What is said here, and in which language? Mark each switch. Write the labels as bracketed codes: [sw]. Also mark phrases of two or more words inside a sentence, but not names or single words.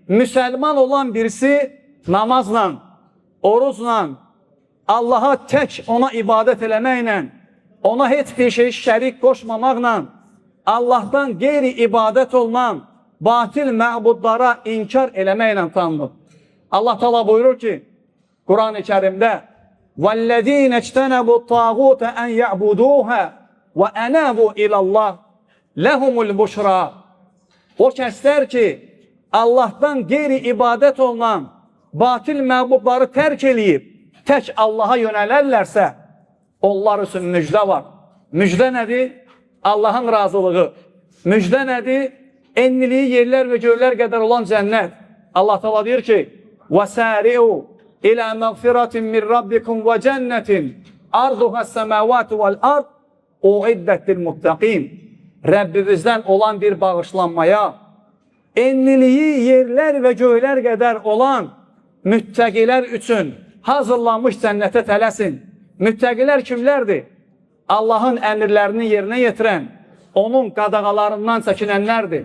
[az] Müsəlman olan birisi namazla, orucla, Allaha tək ona ibadət eləməklə, ona heç bir şey şərik qoşmamaqla, Allahdan qeyri ibadət olunan batil məbudlara inkar eləməklə tanınır. Allah Teala buyurur ki, Quran-ı Kərimdə [ar] وَالَّذ۪ينَ اجْتَنَبُوا الطَّاغُوتَ أَنْ يَعْبُدُوهَا وَأَنَابُوا إِلَى اللّٰهِ لَهُمُ الْبُشْرَى [az] O kəslər ki, Allahdan qeyri ibadət olunan batil məbudları tərk eləyib, tək Allaha yönələrlərsə, onlar üçün müjdə var. Müjdə nədir? Allahın razılığı. Müjdə nədir? Enliliyi yerlər və göylər qədər olan cənnət. Allah Teala deyir ki, [ar] وَسَارِعُوا إِلَى مَغْفِرَةٍ مِّنْ رَبِّكُمْ وَجَنَّةٍ أَرْضُهَا السَّمَاوَاتُ وَالْأَرْضِ اُعِدَّتِ لِلْمُتَّقِينَ [az] Rəbbimizdən olan bir bağışlanmaya, enliliyi yerlər və göylər qədər olan müttəqilər üçün hazırlanmış cənnətə tələsin. Müttəqilər kimlərdir? Allahın əmirlərini yerinə yetirən, onun qadağalarından çəkinənlərdir.